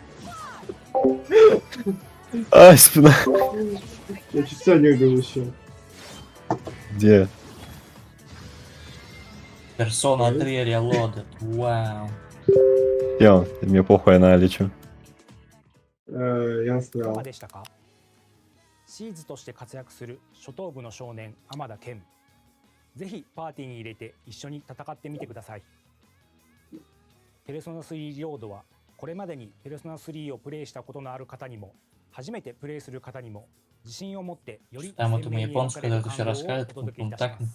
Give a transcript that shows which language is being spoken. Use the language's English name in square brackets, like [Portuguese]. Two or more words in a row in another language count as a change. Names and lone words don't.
[Russian] Ай, спина. Я чуть не убил еще. Где? Persona 3 Reloaded. Вау. Я, мне похуй, я налечу. Я сказал. [Japanese] シーズとして活躍する初等部の少年天田健。ぜひパーティーに入れて一緒に戦ってみてください。ペルソナ3リロードはこれまでにペルソナ3をプレイしたことのある方にも初めてプレイする方にも自信を持ってより鮮明に描かれた感動をお届けいたします。